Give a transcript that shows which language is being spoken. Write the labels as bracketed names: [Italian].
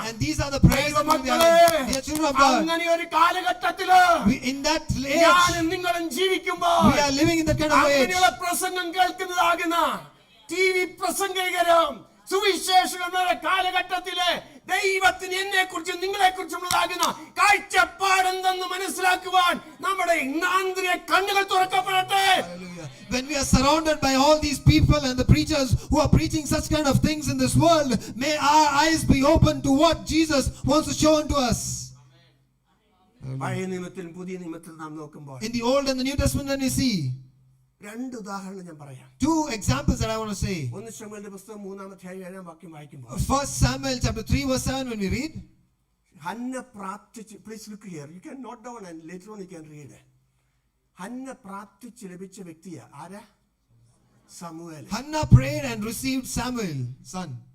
[English] And these are the prayers that will be [Malayalam] ദൈവമക്കളെ, [English] having. Dear children of God, [Malayalam] അങ്ങനെ ഒരു കാലഘട്ടത്തില് [English] in that age, [Malayalam] ഞാനും നിങ്ങളും ജീവിക്കുമ്പോൾ [English] we are living in that kind of age. [Malayalam] അങ്ങനെയുള്ള പ്രസംഗം കേൾക്കുന്നതാകുന്ന TV പ്രസംഗകരും സുവിശേഷകരുടെ കാലഘട്ടത്തിലെ ദൈവത്തിന് എന്നെ കുറിച്ചും നിങ്ങളെ കുറിച്ചുള്ളതാകുന്ന കാഴ്ചപ്പാടെന്തെന്ന് മനസ്സിലാക്കുവാൻ നമ്മുടെ ഇന്ദ്രിയ കണ്ണുകൾ തുറക്കപ്പെടട്ടെ. [English] Hallelujah. When we are surrounded by all these people and the preachers who are preaching such kind of things in this world, may our eyes be open to what Jesus wants to show unto us. [Malayalam] പഴയ നിയമത്തിലും പുതിയ നിയമത്തിലും നാം നോക്കുമ്പോൾ [English] In the Old and the New Testament, when we see [Malayalam] രണ്ട് ഉദാഹരണം ഞാൻ പറയാം. [English] two examples that I want to say. [Malayalam] 1 ശമൂവേലിന്റെ പുസ്തകം 3-7 വാക്യം വായിക്കുമ്പോൾ [English] 1 Samuel chapter 3 verse 7, when we read, [Malayalam] Hannah പ്രാർത്ഥിച്ച്, [English] Please look here, you can note down and later on you can read. [Malayalam] Hannah പ്രാർത്ഥിച്ച് ലഭിച്ച വ്യക്തിയാ ആരാ? ശമൂവേൽ. [English] Hannah prayed and received Samuel, son.